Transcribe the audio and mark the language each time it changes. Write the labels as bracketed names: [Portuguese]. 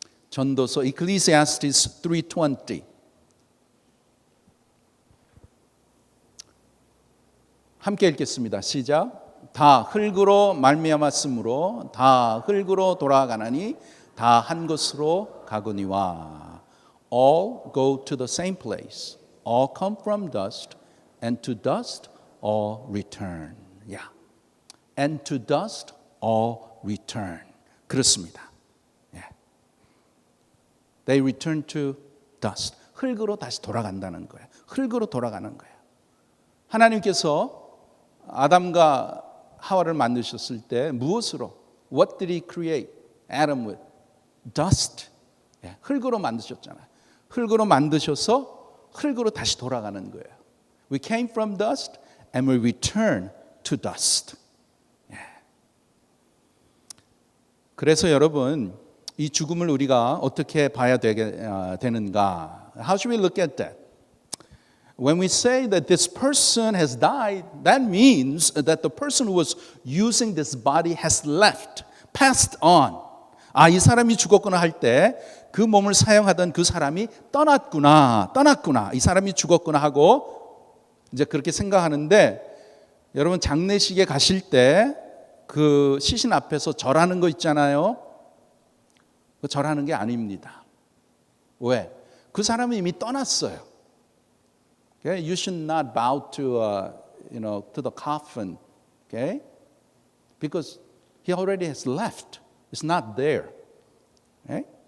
[Korean] 전도서 Ecclesiastes 3:20. 함께 읽겠습니다. 시작. 다 흙으로 말미암았으므로 다 흙으로 돌아가나니 다 한 곳으로 가거니와. [English] All go to the same place. All come from dust, and to dust all return. Yeah. And to dust all return. [Korean] 그렇습니다. [English] They return to dust. [Korean] 흙으로 다시 돌아간다는 거예요. 흙으로 돌아가는 거예요. 하나님께서 아담과 하와를 만드셨을 때 무엇으로? [English] What did he create Adam with? [Korean] Dust. 흙으로 만드셨잖아요. 흙으로 만드셔서 흙으로 다시 돌아가는 거예요. [English] We came from dust and we return to dust. [Korean] 그래서 여러분, 이 죽음을 우리가 어떻게 봐야 되는가? [English] How should we look at that? When we say that this person has died, that means that the person who was using this body has left, passed on. [Korean] 이 사람이 죽었구나 할 때 그 몸을 사용하던 그 사람이 떠났구나. 이 사람이 죽었구나 하고 이제 그렇게 생각하는데, 여러분 장례식에 가실 때 그 시신 앞에서 절하는 거 있잖아요. 그 절하는 게 아닙니다. 왜? 그 사람이 이미 떠났어요. [English] Okay? You should not bow to the coffin, okay? Because he already has left. It's not there. Okay?